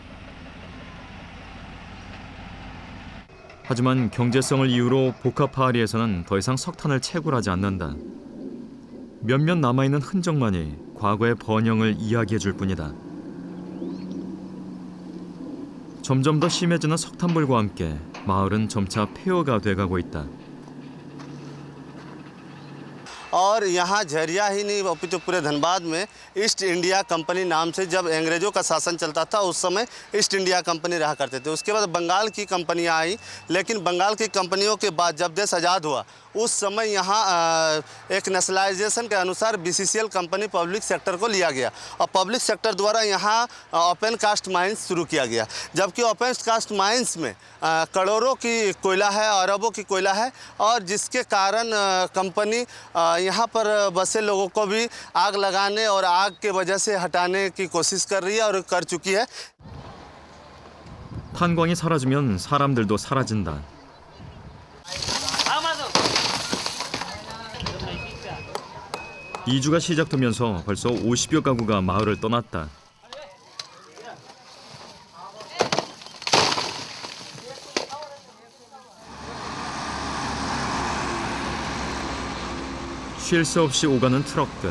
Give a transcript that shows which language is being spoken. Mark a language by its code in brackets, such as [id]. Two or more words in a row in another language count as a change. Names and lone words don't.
[ko] 하지만 경제성을 이유로 보카파아리에서는 더 이상 석탄을 채굴하지 않는다. 몇몇 남아있는 흔적만이 과거의 번영을 이야기해줄 뿐이다. 점점 더 심해지는 석탄불과 함께 마을은 점차 폐허가 돼가고 있다. [hi] और यहाँ झरिया ही नहीं अपितु पूरे धनबाद में ईस्ट इंडिया कंपनी नाम से जब अंग्रेज़ों का शासन चलता था उस समय ईस्ट इंडिया कंपनी रहा करते थे। उसके बाद बंगाल की कंपनियाँ आई, लेकिन बंगाल की कंपनियों के बाद जब देश आज़ाद हुआ उस समय यहाँ एक नेशनलाइजेशन के अनुसार बीसीसीएल [en] company public sector [hi] को लिया गया और [en] public sector [hi] द्वारा यहाँ [en] open cast mines [hi] शुरू किया गया। जबकि [en] open cast mines [hi] में करोड़ों की कोयला है, अरबों की कोयला है और जिसके कारण कंपनी यहाँ पर बसे लोगों को भी आग लगाने और आग के वजह से हटाने की कोशिश कर रही है और कर चुकी है। [ko] 탄광이 사라지면 사람들도 사라진다. 이주가 시작되면서 벌써 50여 가구가 마을을 떠났다. 쉴 새 없이 오가는 트럭들.